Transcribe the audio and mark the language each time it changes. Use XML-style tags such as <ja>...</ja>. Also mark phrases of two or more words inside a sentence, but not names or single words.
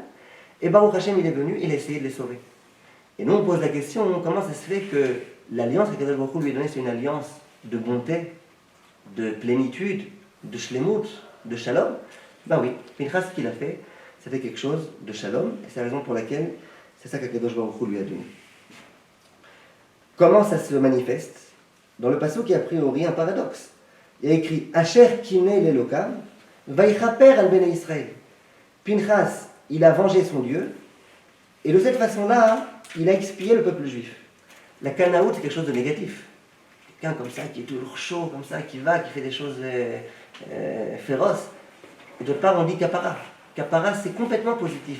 <fr>Et</fr> <he>ברוך השם,</he> <fr>il est venu, il a essayé de les sauver. Et nous, on pose la question, comment ça se fait que l'alliance que Kadosh Baruch Hu lui a donnée, c'est une alliance de bonté, de plénitude, de shlemut, de shalom? Ben oui, Pinchas, ce qu'il a fait, c'était quelque chose de shalom, et c'est la raison pour laquelle c'est ça que Kadosh Baruch Hu lui a donné. Comment ça se manifeste? Dans le passage qui a priori un paradoxe. Il y a écrit</fr> <he>אשר קנא לאלהיו ויכפר על בני ישראל.</he> <fr>Pinchas, il a vengé son Dieu, et de cette façon-là, il a expié le peuple juif. La Canaout, c'est quelque chose de négatif. Quelqu'un comme ça, qui est toujours chaud, comme ça, qui fait des choses féroces. Et d'autre part, on dit Kapara. Kapara, c'est complètement positif.</fr>